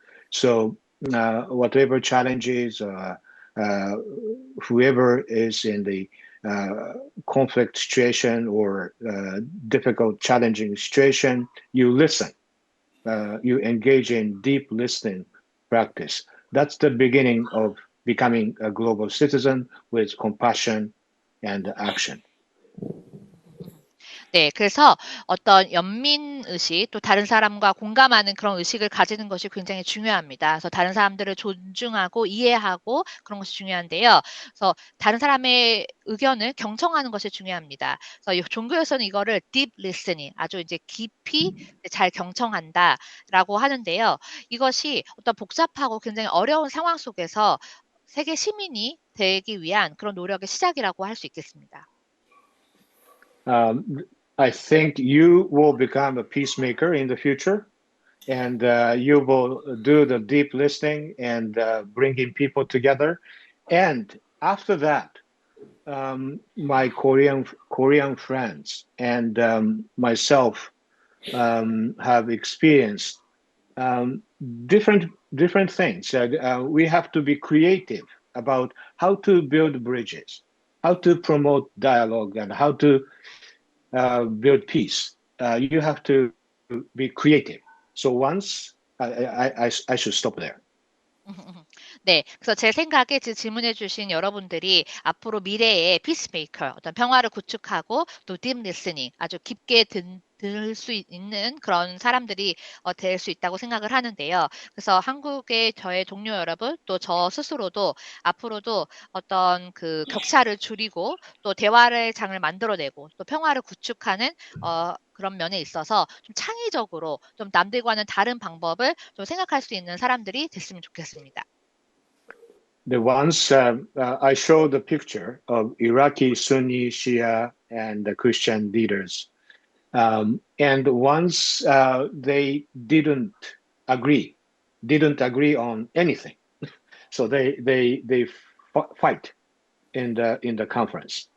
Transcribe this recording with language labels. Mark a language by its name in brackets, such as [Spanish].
[English] So whatever challenges, whoever is in the conflict situation or difficult, challenging situation, you listen. You engage in deep listening practice. That's the beginning of becoming a global citizen with compassion and action. [Korean] 네, 그래서 어떤 연민 의식, 또 다른 사람과 공감하는 그런 의식을 가지는 것이 굉장히 중요합니다. 그래서 다른 사람들을 존중하고 이해하고 그런 것이 중요한데요. 그래서 다른 사람의 의견을 경청하는 것이 중요합니다. 그래서 이 종교에서는 이거를 deep listening, 아주 이제 깊이 잘 경청한다라고 하는데요. 이것이 어떤 복잡하고 굉장히 어려운 상황 속에서 세계 시민이 되기 위한 그런 노력의 시작이라고 할 수 있겠습니다. [English] I think you will become a peacemaker in the future, and you will do the deep listening and bringing people together. And after that, my Korean friends and myself have experienced different things. We have to be creative about how to build bridges, how to promote dialogue, and how to build peace. You have to be creative. So once I should stop there. [Korean] 네, 그래서 제 생각에 지금 질문해 주신 여러분들이 앞으로 미래의 피스메이커, 어떤 평화를 구축하고 또 딥 리스닝, 아주 깊게 들을 수 있는 그런 사람들이 될 수 있다고 생각을 하는데요. 그래서 한국의 저의 동료 여러분, 또 저 스스로도 앞으로도 어떤 그 격차를 줄이고 또 대화의 장을 만들어내고 또 평화를 구축하는 그런 면에 있어서 좀 창의적으로 좀 남들과는 다른 방법을 좀 생각할 수 있는 사람들이 됐으면 좋겠습니다. [English] The ones I showed the picture of Iraqi Sunni, Shia, and the Christian leaders. And once they didn't agree on anything, so they fight in the conference.